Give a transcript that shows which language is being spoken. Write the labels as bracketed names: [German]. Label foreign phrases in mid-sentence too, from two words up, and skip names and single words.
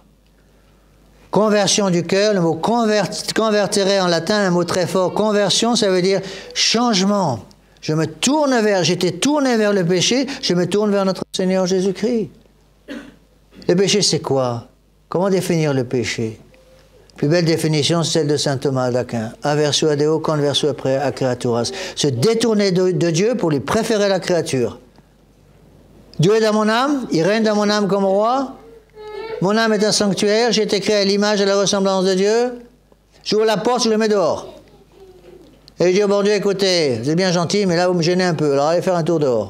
[French] Conversion du cœur, le mot convertere en latin, un mot très fort. Conversion, ça veut dire changement. J'étais tourné vers le péché, je me tourne vers notre Seigneur Jésus-Christ. Le péché, c'est quoi? Comment définir le péché? La plus belle définition, c'est celle de saint Thomas d'Aquin. [Latin] Aversio a Deo, conversio a creaturas. [French] Se détourner de Dieu pour lui préférer la créature. Dieu est dans mon âme, il règne dans mon âme comme roi. Mon âme est un sanctuaire, j'ai été créé à l'image et à la ressemblance de Dieu. J'ouvre la porte, je le mets dehors. Et je dis au bon Dieu, écoutez, vous êtes bien gentil, mais là vous me gênez un peu, alors allez faire un tour dehors.